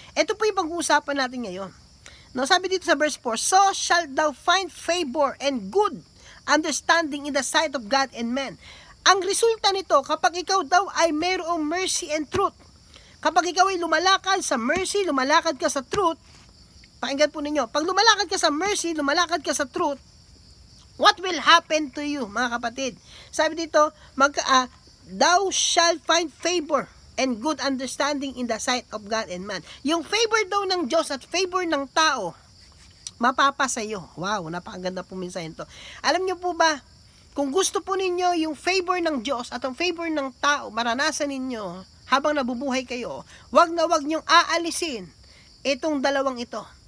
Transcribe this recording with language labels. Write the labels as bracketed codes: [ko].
[tl] Ito po yung pag-uusapan natin ngayon. No, sabi dito sa [en] verse 4, so shalt thou find favor and good understanding in the sight of God and men. [tl] Ang resulta nito, kapag ikaw daw ay mayroong [en] mercy and truth, [tl] kapag ikaw ay lumalakad sa mercy, lumalakad ka sa truth, pakinggan po ninyo, pag lumalakad ka sa mercy, lumalakad ka sa truth, [en] what will happen to you, [tl] mga kapatid? Sabi dito, [en] thou shalt find favor and good understanding in the sight of God and man. [tl] Yung favor daw ng Diyos at favor ng tao, mapapasa iyo. Wow, napakaganda po minsan ito. Alam niyo po ba, kung gusto po ninyo yung favor ng Diyos at ang favor ng tao, maranasan ninyo habang nabubuhay kayo, wag na wag niyong aalisin itong dalawang ito.